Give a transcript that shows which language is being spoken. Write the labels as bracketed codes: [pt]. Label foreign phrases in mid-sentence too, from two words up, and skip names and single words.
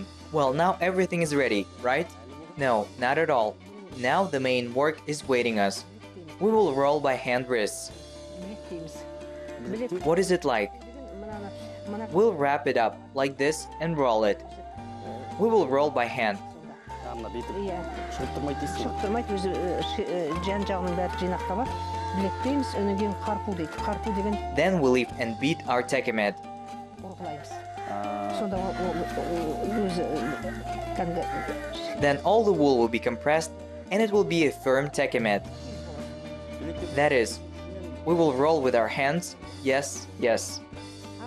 [en] Well, now everything is ready, right? No, not at all. Now the main work is waiting us. We will roll by hand wrists. What is it like? We'll wrap it up like this and roll it. We will roll by hand. [kk] Шықтырмайды, өзі жан-жағының бәрі жинақталады. Білектейміз, өнен кейін қарпу дейді. Қарпу деген [en] Then we lift and beat our tekemet. [kk] ұрғылаймыз. Сонда өзі кәдімгі [en] Then all the wool will be compressed and it will be a firm tekemet. That is, we will roll with our hands, yes, yes.